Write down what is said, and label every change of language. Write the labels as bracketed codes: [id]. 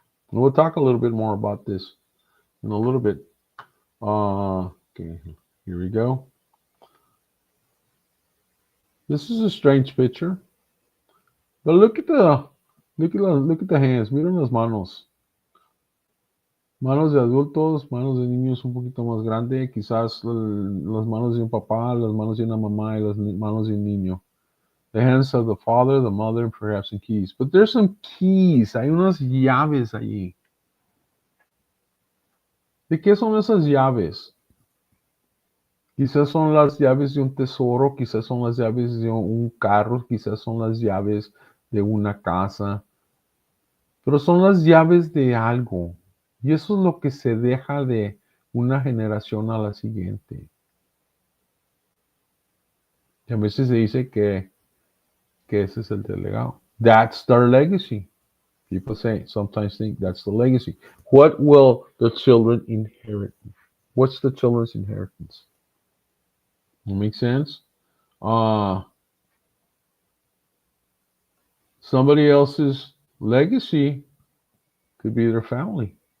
[en] We'll talk a little bit more about this in a little bit. Okay, here we go. This is a strange picture, but look at the hands. [es] Miren las manos. Manos de adultos, manos de niños un poquito más grande, quizás las manos de un papá, las manos de una mamá y las manos de un niño. [en] The hands of the father, the mother, perhaps some keys. But there's some keys. [es] Hay unas llaves allí. ¿De qué son esas llaves? Quizás son las llaves de un tesoro, quizás son las llaves de un carro, quizás son las llaves de una casa, pero son las llaves de algo. Y eso es lo que se deja de una generación a la siguiente. Y a veces se dice que ese es el legado. [en] That's their legacy. People sometimes think that's the legacy. What will the children inherit? What's the children's inheritance? That makes sense? Somebody else's legacy could be their family.